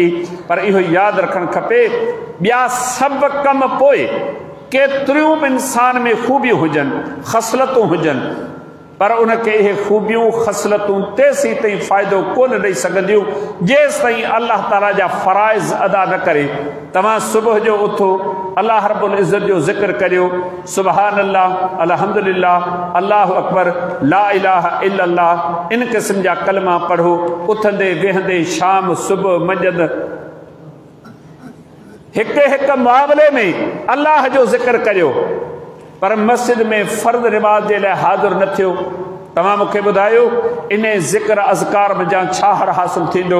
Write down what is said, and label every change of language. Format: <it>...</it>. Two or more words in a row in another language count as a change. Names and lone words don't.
<sd>पर इहो यादि रखणु खपे, ॿिया सभु कम पोइ केतिरियूं बि इंसान में ख़ूबियूं हुजनि, ख़सलतूं हुजनि, पर उनखे इहे ख़ूबियूं ख़सलतूं तेसीं ताईं फ़ाइदो कोन ॾेई सघंदियूं जेसि ताईं अल्लाह ताला जा फ़राइज़ अदा न करे। तव्हां सुबुह जो उथो, अल्लाह रब्बुल इज़्ज़त जो ज़िक्र करियो,</sd> <ar>سبحان الله، الحمد لله، الله أكبر، لا إله إلا الله,</ar> <sd>इन किस्म जा कलमा पढ़ो। उथंदे वेहंदे शाम सुबह मंझंदि हिक मुआमले में अल्लाह जो ज़िक्र करियो। पर मस्जिद में फ़र्द नमाज जे लाइ हाज़िर न थियो। तव्हां मूंखे ॿुधायो इन ज़िक्र अज़कार में जा छा हर हासिल थींदो?</sd>